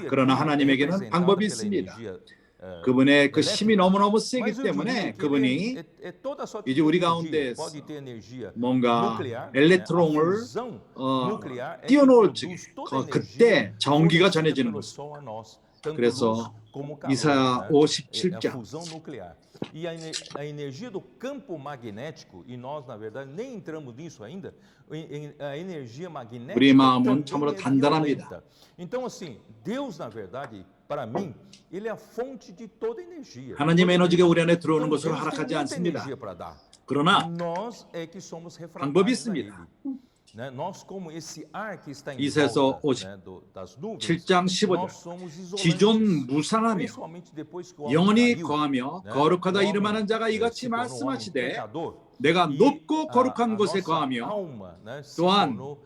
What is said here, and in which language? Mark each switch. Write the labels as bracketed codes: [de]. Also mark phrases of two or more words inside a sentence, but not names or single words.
[ko] 그러나 하나님에게는 방법이 있습니다. 그분의 그 힘이 너무너무 세기 때문에 그분이 이제 우리 가운데에서 뭔가 엘렉트론을 띄워놓을 적에 그때 전기가 전해지는 것입니다. 그래서 이사야 57장 [pt] E a energia do campo magnético, e nós na verdade nem entramos nisso ainda, a energia magnética [ko] 우리의 마음은 참으로 단단합니다. [pt] Então assim, Deus na verdade, para mim, ele é a fonte de toda energia. [ko] 하나님의 에너지가 우리 안에 들어오는 것으로 허락하지 않습니다. 그러나 방법이 있습니다. 이사야서 57장 15절 지존 무상하며 영원히 거하며 거룩하다 이름하는 자가 이같이 말씀하시되 내가 높고 거룩한 곳에 거하며 또한